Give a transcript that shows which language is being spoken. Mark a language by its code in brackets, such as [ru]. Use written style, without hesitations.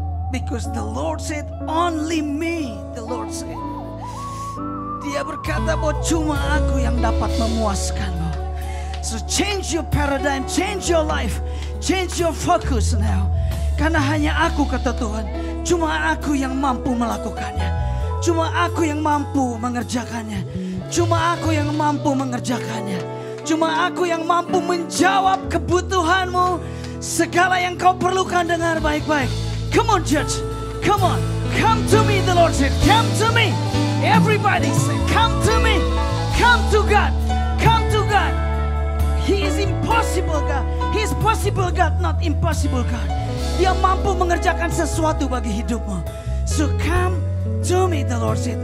[en] Because the Lord said, only me. The Lord said. [id] Dia berkata bahwa cuma aku yang dapat memuaskanmu. [en] So change your paradigm, change your life, change your focus now. [id] Karena hanya aku, kata Tuhan, cuma aku yang mampu melakukannya. Cuma aku yang mampu mengerjakannya. Cuma aku yang mampu mengerjakannya. Cuma aku yang mampu menjawab kebutuhanmu. Segala yang kau perlukan, dengar baik-baik. [en] Come on, church. Come on. Come to me, the Lord said. Come to me. Everybody say, come to me. Come to God. Come to God. He is impossible God. He is possible God, not impossible God. [id] Dia mampu mengerjakan sesuatu bagi hidupmu. [en] So come to me, the Lord said.